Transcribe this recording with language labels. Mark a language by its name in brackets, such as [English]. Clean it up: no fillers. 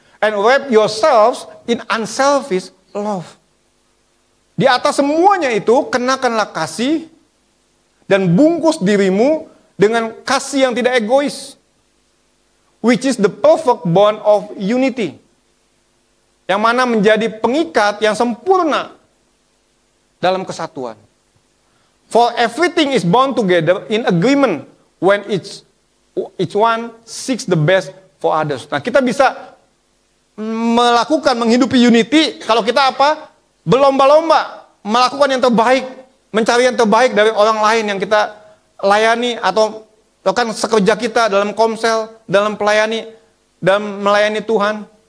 [English] and wrap yourselves in unselfish love. [Indonesian] Di atas semuanya itu, kenakanlah kasih dan bungkus dirimu dengan kasih yang tidak egois, [English] which is the perfect bond of unity. [Indonesian] Yang mana menjadi pengikat yang sempurna dalam kesatuan. [English] For everything is bound together in agreement when each one seeks the best for others. [Indonesian] Nah, kita bisa melakukan, menghidupi unity kalau kita apa? Berlomba-lomba melakukan yang terbaik, mencari yang terbaik dari orang lain yang kita layani atau bahkan sekerja kita dalam komsel, dalam melayani Tuhan.